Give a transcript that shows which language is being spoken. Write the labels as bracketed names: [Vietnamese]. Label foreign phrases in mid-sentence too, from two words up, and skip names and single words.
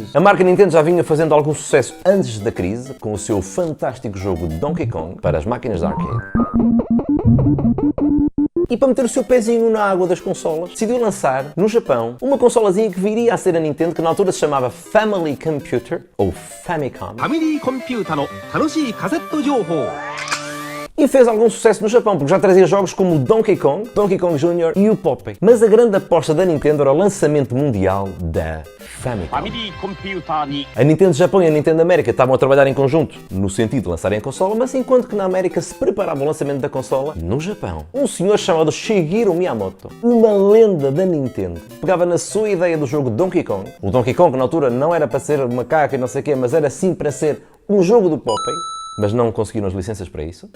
[Portuguese] A marca Nintendo já vinha fazendo algum sucesso antes da crise, com o seu fantástico jogo Donkey Kong para as máquinas de arcade. E para meter o seu pezinho na água das consolas, decidiu lançar, no Japão, uma consolazinha que viria a ser a Nintendo, que na altura se chamava Family Computer, ou Famicom. [Japanese] ファミリーコンピュータの楽しいカセット情報。 [Portuguese] E fez algum sucesso no Japão, porque já trazia jogos como o Donkey Kong, Donkey Kong Jr. e o Popeye. Mas a grande aposta da Nintendo era o lançamento mundial da Famicom. [Japanese] ファミリーコンピューターに [Portuguese] A Nintendo Japão e a Nintendo América estavam a trabalhar em conjunto, no sentido de lançarem a consola, mas enquanto que na América se preparava o lançamento da consola, no Japão, um senhor chamado Shigeru Miyamoto, uma lenda da Nintendo, pegava na sua ideia do jogo Donkey Kong. O Donkey Kong na altura não era para ser macaco e não sei o quê, mas era sim para ser um jogo do Popeye, mas não conseguiram as licenças para isso.